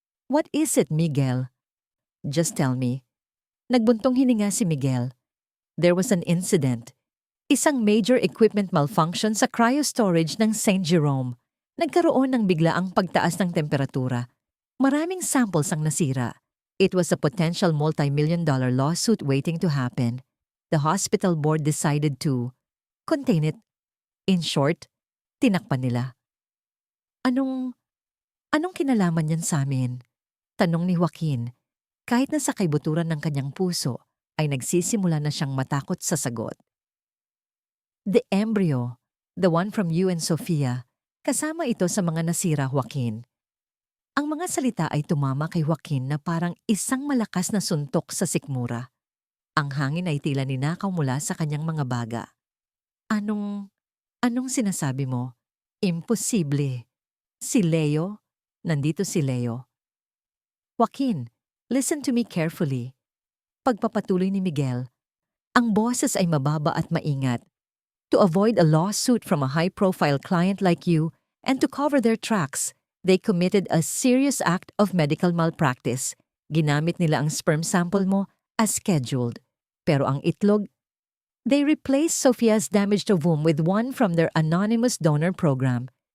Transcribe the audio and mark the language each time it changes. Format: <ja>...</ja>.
<en>What is it, Miguel? Just tell me.</en> <tl>Nagbuntong hininga si Miguel.</tl> <en>There was an incident.</en> <tl>Isang major equipment malfunction sa cryo-storage ng St. Jerome. Nagkaroon ng biglaang pagtaas ng temperatura. Maraming samples ang nasira.</tl> <en>It was a potential multi-million-dollar lawsuit waiting to happen. The hospital board decided to contain it. In short,</en> <tl>tinakpan nila. Anong kinalaman niyan sa amin? Tanong ni Joaquin. Kahit na sa kaibuturan ng kanyang puso, ay nagsisimula na siyang matakot sa sagot.</tl> <en>The embryo, the one from you and Sofia,</en> <tl>kasama ito sa mga nasira,</tl> <en>Joaquin.</en> <tl>Ang mga salita ay tumama kay Joaquin na parang isang malakas na suntok sa sikmura. Ang hangin ay tila ninakaw mula sa kanyang mga baga. Anong sinasabi mo? Imposible. Si Leo? Nandito si Leo.</tl> <en>Joaquin, listen to me carefully.</en> <tl>Pagpapatuloy ni Miguel, ang boses ay mababa at maingat.</tl> <en>To avoid a lawsuit from a high-profile client like you and to cover their tracks, they committed a serious act of medical malpractice.</en> <tl>Ginamit nila ang sperm sample mo</tl> <en>as scheduled.</en> <tl>Pero ang itlog,</tl> <en>they replaced Sophia's damaged ovum with one from their anonymous donor program.</en>